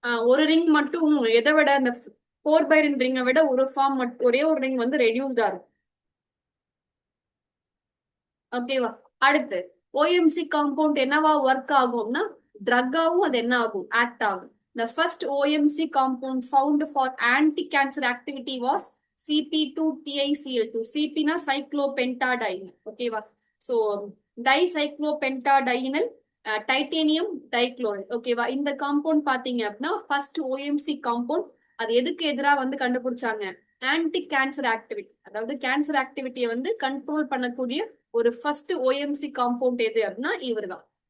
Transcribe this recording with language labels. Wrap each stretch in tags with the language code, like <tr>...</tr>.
<ta>ஒரு ரிங் மட்டும் எதை விட அந்த 4/9 ரிங்கை விட ஒரு ஃபார்ம் மட்டும், ஒரே ஒரு ரிங் வந்து ரெடியூஸ்டா இருக்கும். ஓகேவா? அடுத்து ஓஎம்சி காம்பவுண்ட் என்னவா ஒர்க் ஆகும்னா ட்ரக்காவும் அது என்ன ஆகும், ஆக்ட் ஆகும்.</ta> <en>The first OMC compound found for anti-cancer activity was CP2TiCl2.</en> <ta>CP னா சைக்ளோபென்டாடைன். ஓகேவா? So டைசைக்ளோபென்டாடைனல் titanium dichloride. ஓகேவா? இந்த காம்பவுண்ட் பாத்தீங்க அப்படின்னா ஃபர்ஸ்ட் ஓஎம்சி காம்பவுண்ட். அது எதுக்கு எதிராக வந்து கண்டுபிடிச்சாங்க, ஆன்டி கேன்சர் ஆக்டிவிட்டி, அதாவது கேன்சர் ஆக்டிவிட்டியை வந்து கண்ட்ரோல் பண்ணக்கூடிய ஒரு ஃபர்ஸ்ட் ஓஎம்சி காம்பவுண்ட் எது அப்படின்னா இவர்தான்.</ta>